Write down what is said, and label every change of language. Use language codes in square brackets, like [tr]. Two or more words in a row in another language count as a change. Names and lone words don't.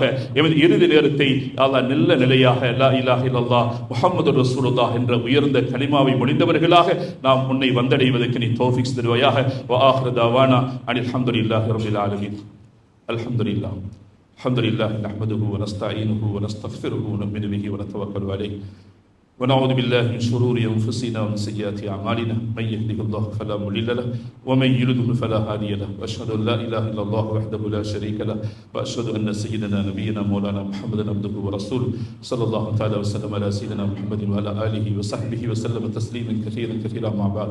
[ta] எமது இறுதி நேரத்தை அல்லாஹ் நல்ல நிலையாக [ar] لا إله إلا الله محمد رسول الله [ta] என்ற உயர்ந்த கலிமாவை முடிந்தவர்களாக நாம் உன்னை வந்தடைவதற்கு நீ தௌஃபீக் செய்வாயாக. [ar] وآخر دعوانا أن الحمد لله رب العالمين. الحمد لله الحمد لله نحمده ونستعينه ونستغفره ونؤمن به ونتوكل عليه ونعوذ بالله من شرور أنفسنا ومن سيئات أعمالنا من يهده الله فلا مضل له ومن يضلل فلا هادي له وأشهد أن لا إله إلا الله وحده لا شريك له وأشهد أن سيدنا نبينا مولانا محمدا عبده ورسوله صلى الله تعالى وسلم على سيدنا محمد وعلى آله وصحبه وسلم تسليما كثيرا كثيرا مع بعض.